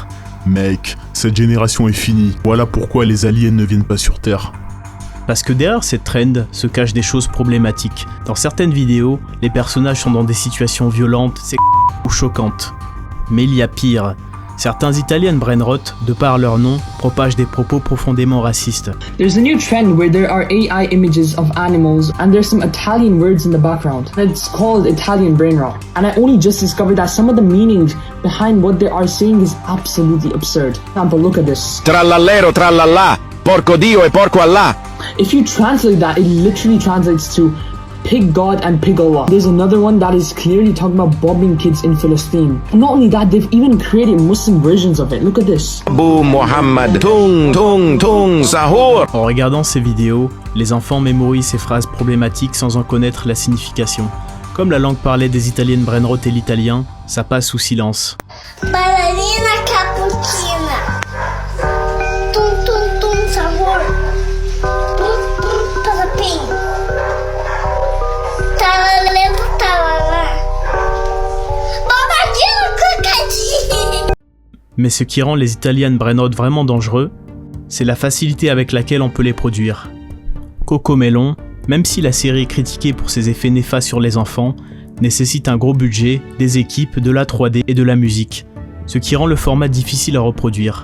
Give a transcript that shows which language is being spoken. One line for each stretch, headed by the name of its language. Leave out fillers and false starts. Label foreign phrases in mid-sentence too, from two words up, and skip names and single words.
French: « Mec, cette génération est finie. Voilà pourquoi les aliens ne viennent pas sur Terre. » Parce que derrière cette trend se cachent des choses problématiques. Dans certaines vidéos, les personnages sont dans des situations violentes, ou choquantes. Mais il y a pire. Certains
English: Italian brainrot,
French: de par leur nom, propagent des propos profondément racistes.
English: There's a new trend where there are AI images of animals and there's some Italian words in the background. It's called Italian brain rot. And I only just discovered that some of the meanings behind what they are saying is absolutely absurd. Example, look at this.
Italian: Trallallero trallallà, porco Dio e porco Allah.
English: If you translate that, it literally translates to Pig God and Pig Allah. There's another one that is clearly talking about bombing kids in Palestine. And not only that, they've even created Muslim versions of it. Look at this. Abu Muhammad, tung tung tung sahur.
French: En regardant ces vidéos, les enfants mémorisent ces phrases problématiques sans en connaître la signification. Comme la langue parlée des
English: Italian brainrot
French: est l'italien, ça passe sous silence. Ballerina cappuccina. Tung tung tung sahur. Tum tum patapim. Talalero talala. Babadinho cookie. Mais ce qui rend les
English: Italian brainrot
French: vraiment dangereux, c'est la facilité avec laquelle on peut les produire. Cocomelon, même si la série est critiquée pour ses effets néfastes sur les enfants, nécessite un gros budget, des équipes, de la 3D et de la musique, ce qui rend le format difficile à reproduire.